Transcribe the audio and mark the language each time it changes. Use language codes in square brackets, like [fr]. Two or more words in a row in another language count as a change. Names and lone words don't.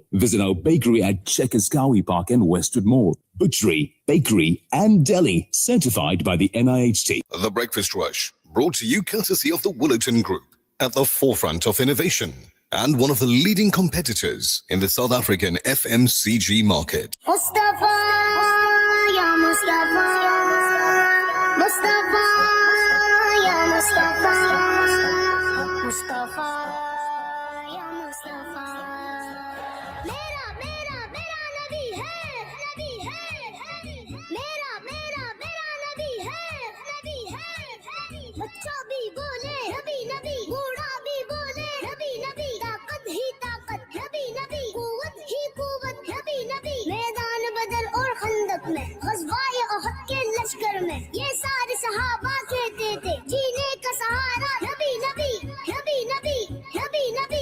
[en] Visit our bakery at Checkers Cowie Park and Westwood Mall. Butchery, bakery, and deli, certified by the NIHT. The Breakfast Rush, brought to you courtesy of the Wooloton Group, at the forefront of innovation and one of the leading competitors in the South African FMCG market. [ur] Mustafa, ya Mustafa, Mustafa, ya Mustafa, Mustafa, ya Mustafa. میرا، میرا، میرا نبی ہے، نبی ہے, میرا، میرا، میرا نبی ہے، نبی ہے. بچہ بھی بولے نبی نبی، بوڑھا بھی بولے نبی نبی، طاقت ہی طاقت نبی نبی، قوت ہی قوت نبی نبی. میدان بدر اور خندق میں، غزوۂ احد کے لشکر میں، یہ سارے صحابہ کہتے تھے جینے کا سہارا نبی نبی، نبی نبی، نبی نبی.